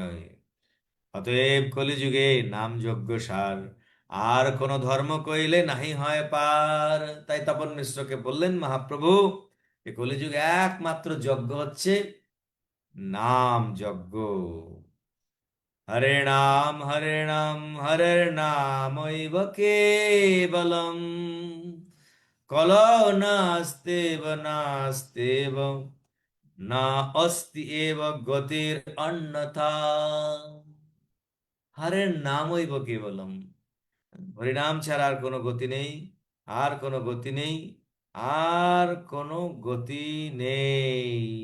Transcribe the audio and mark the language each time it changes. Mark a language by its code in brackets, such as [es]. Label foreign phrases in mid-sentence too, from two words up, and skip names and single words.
[bn] অতএব কলিযুগে নাম যজ্ঞ সার, আর কোন ধর্ম কইলে নাহি হয় পার। তাই তপন মিশ্রকে বললেন মহাপ্রভু, এ কলিযুগে একমাত্র যজ্ঞ হচ্ছে নাম যজ্ঞ। [sa] হরে নাম হরে নামৈব কেবলম, কলৌ নাস্তেব নাস্তেব না অস্তি এব গতির অন্যথা। হরের নামৈব কেবলম, [bn] হরিনাম ছাড়া আর কোনো গতি নেই, আর কোনো গতি নেই, আর কোনো গতি নেই।